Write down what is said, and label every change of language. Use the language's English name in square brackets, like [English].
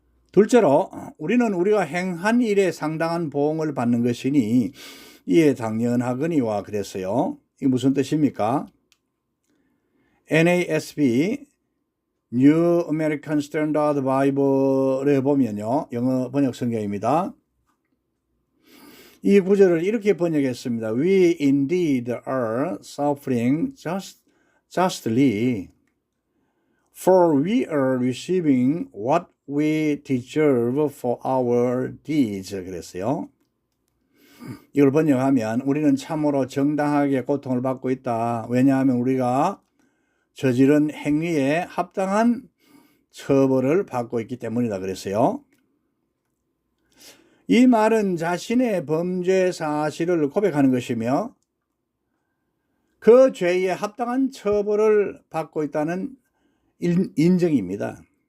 [Korean] 둘째로 우리는 우리가 행한 일에 상당한 보응을 받는 것이니 이에 당연하거니와 그랬어요. 이게 무슨 뜻입니까? NASB New American Standard Bible에 보면요, 영어 번역 성경입니다. 이 구절을 이렇게 번역했습니다. [English] We indeed are suffering justly, for we are receiving what we deserve for our deeds. [Korean] 그랬어요. 이걸 번역하면 우리는 참으로 정당하게 고통을 받고 있다. 왜냐하면 우리가 저지른 행위에 합당한 처벌을 받고 있기 때문이다 그랬어요. 이 말은 자신의 범죄 사실을 고백하는 것이며 그 죄에 합당한 처벌을 받고 있다는 인정입니다.